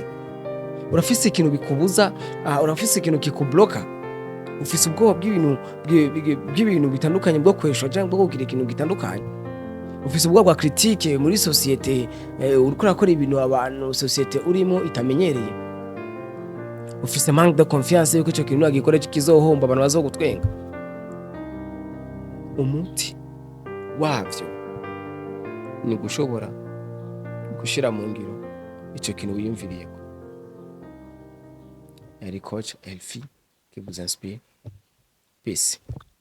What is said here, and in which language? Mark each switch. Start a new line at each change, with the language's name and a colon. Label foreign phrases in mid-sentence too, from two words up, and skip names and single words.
Rundi: Urafise ikintu bikubuza, urafise ikintu kikubloka, ufise ubwoba bw'ibintu bitandukanye bwo kwesha cyangwa bwo kugira ikintu gitandukanye, ufise ubwoba bwa critique muri societe, uriko urakora ibintu abantu societe urimo itamenyereye, ufise
French: manque de confiance
Rundi: yuko icyo kintu agikora kizohomba abantu bazogutwenga. Umuti wavyo ni gushobora gushira mu ngiro icyo kintu wiyumviriyeko. Yari coach Elfi
French: qui vous inspire.
Rundi: Peace.